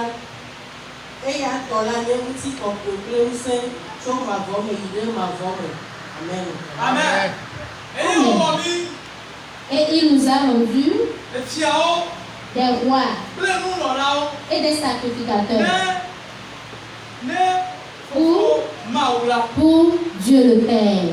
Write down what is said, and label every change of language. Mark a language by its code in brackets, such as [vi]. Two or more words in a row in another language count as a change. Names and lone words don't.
[ee] Eya tɔ la nye ŋutikɔkɔe kple ŋusẽ tso mavɔ me yi ɖe mavɔ me. Amen. Amen. [fr] Et il nous a rendu des rois et des sacrificateurs pour Dieu le Père.